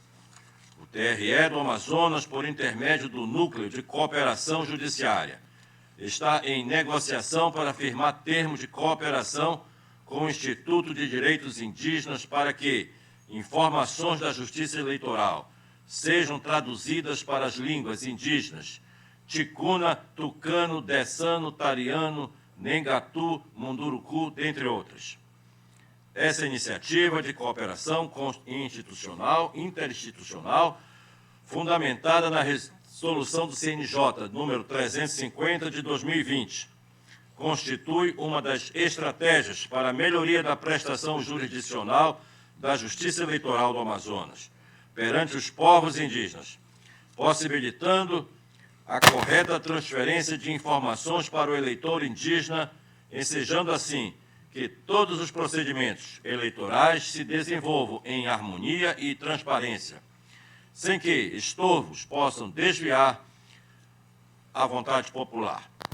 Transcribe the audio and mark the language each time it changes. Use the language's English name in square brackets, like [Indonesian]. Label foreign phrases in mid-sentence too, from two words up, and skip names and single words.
[Portuguese] O TRE do Amazonas, por intermédio do Núcleo de Cooperação Judiciária, está em negociação para firmar termos de cooperação com o Instituto de Direitos Indígenas para que informações da Justiça Eleitoral sejam traduzidas para as línguas indígenas ticuna, tucano, dessano, tariano, nengatu, munduruku, dentre outras. Essa iniciativa de cooperação interinstitucional, fundamentada na resolução do CNJ, número 350 de 2020, constitui uma das estratégias para a melhoria da prestação jurisdicional da Justiça Eleitoral do Amazonas perante os povos indígenas, possibilitando a correta transferência de informações para o eleitor indígena, ensejando assim que todos os procedimentos eleitorais se desenvolvam em harmonia e transparência, sem que estorvos possam desviar a vontade popular.